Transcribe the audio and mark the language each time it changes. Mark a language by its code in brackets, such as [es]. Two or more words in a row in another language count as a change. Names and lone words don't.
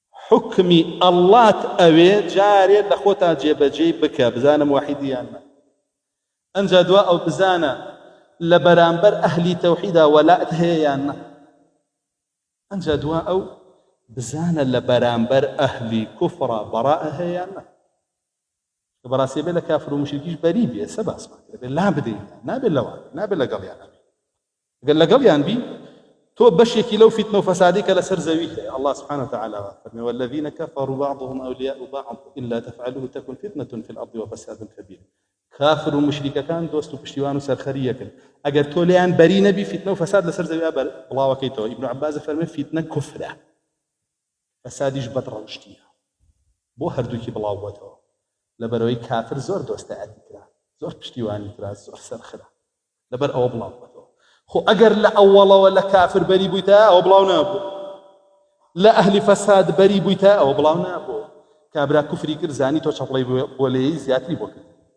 [ckb] حکمی ئەڵڵات ئەوێ جارێ لە خۆتا جێبەجێی بکە بزانە موحیدیان نە ئەنجا دوا ئەو بزانە لە بەرامبەر ئەهلی تەوحیدا وەلات هەیە یان نە ئەنجا دوا ئەو بزانە لە بەرامبەر ئەهلی کوفڕە بەڕائە هەیە یان نە کە بەڕاستی بێ لە کافر و مشریکیش بەری بێ سە باسمان کرد لا بدەین نابێت لەوان نابێت لەگەڵیان ئەگەر لەگەڵیان بی تۆ بەشێکی لەو فتنە و فەسادی کە لەسەر زەوی هەیە [ar] الله سبحانه وتعالى فەرمێ والذين كفروا بعضهم أولياء بعض إلا تفعلوه تكن فتنة في الأرض وفساد كبير [ckb] کافر و مشریکەکان دۆست و پشتیوان و سەرخەریەکن ئەگەر تۆ لێیان بەری نەبی فتنە و فەساد لەسەر زەویە بڵاوەکەیتەوە ئیبن عەباس فەرمێ فتنە کوفرە فەسادیش بەدڕەوشتیە بۆ هەردووکی بڵاو بووەتەوە لەبەرەوەی کافر زۆر دۆستایەتی کرا زۆر پشتیوانی کرا زۆر سەرخرا لەبەر ئەوە بڵاو بووەتەوە خۆ ئەگەر لە ئەوڵەوە لە کافر بەری بوویتە ئەوە بڵاو نابوو لە ئەهلی فەساد بەری بوویتە ئەوە بڵاو نابوو کابرا کوفری کرد زانی تۆ چەپڵەی بۆ لێی زیاتری بۆ کرد